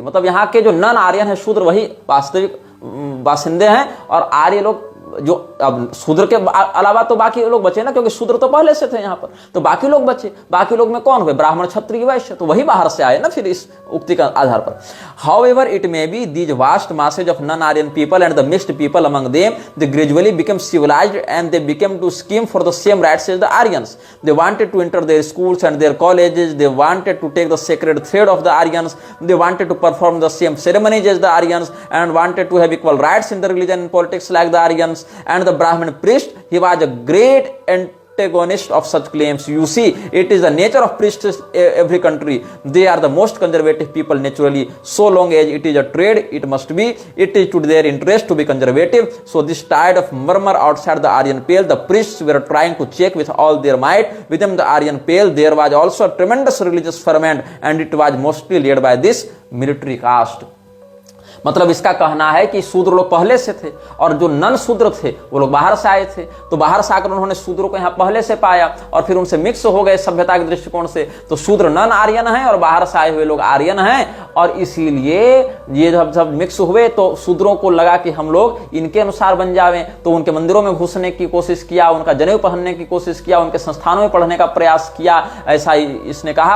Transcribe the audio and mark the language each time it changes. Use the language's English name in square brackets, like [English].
[Hindi] मतलब यहाँ के जो नन आर्यन है, शूद्र, वही वास्तविक बासिंदे हैं और आर्य लोग जो अब शूद्र के अलावा तो बाकी लोग बचे ना, क्योंकि शूद्र तो पहले से थे यहाँ पर, तो बाकी लोग बचे। बाकी लोग में कौन हुए? ब्राह्मण, क्षत्रिय, वैश्य, तो वही बाहर से आए ना फिर इस उक्ति का आधार पर। [English] However it may be these vast masses of non-Aryan people and the mixed people among them, they gradually became civilized and they became to scheme for the same rights as the Aryans. They wanted to enter their schools and their colleges, they wanted to take the sacred thread of the Aryans, they wanted to perform the same ceremonies as the Aryans and wanted to have equal rights in the religion and politics like the Aryans. And the Brahmin priest, he was a great antagonist of such claims. You see, it is the nature of priests in every country. They are the most conservative people naturally. So long as it is a trade, it must be. It is to their interest to be conservative. So this tide of murmur outside the Aryan Pale, the priests were trying to check with all their might. Within the Aryan Pale, there was also a tremendous religious ferment, and it was mostly led by this military caste. [Hindi] मतलब इसका कहना है कि शूद्र लोग पहले से थे और जो नन शूद्र थे वो लोग बाहर से आए थे, तो बाहर से आकर उन्होंने शूद्रों को यहाँ पहले से पाया और फिर उनसे मिक्स हो गए सभ्यता के दृष्टिकोण से। तो शूद्र नन आर्यन है और बाहर से आए हुए लोग आर्यन हैं, और इसीलिए ये जब मिक्स हुए तो शूद्रों को लगा कि हम लोग इनके अनुसार बन जावे, तो उनके मंदिरों में घुसने की कोशिश किया, उनका जनेऊ पहनने की कोशिश किया, उनके संस्थानों में पढ़ने का प्रयास किया, ऐसा इसने कहा।